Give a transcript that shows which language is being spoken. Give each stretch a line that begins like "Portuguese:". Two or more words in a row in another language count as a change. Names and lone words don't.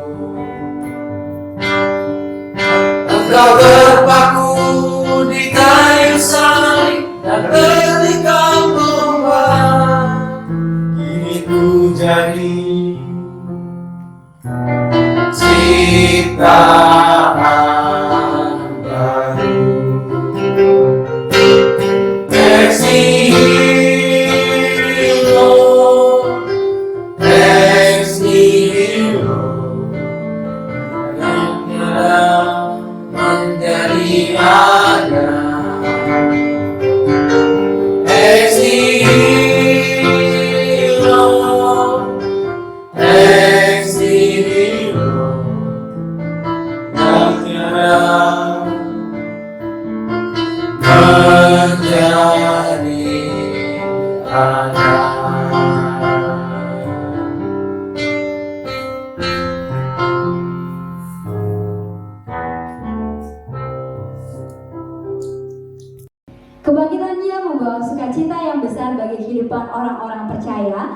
Indonesian: Engkau terpaku di kayu salib, dan ketika membuat, kini ku jadi ciptaan baru.
Latin: Ex nihilo, ex nihilo,
Indonesian: yang tiada menjadi ada.
Latin: Ex nihilo, ex nihilo,
Indonesian: yang tiada menjadi ada. Kebangkitannya membawa sukacita yang besar bagi kehidupan orang-orang percaya.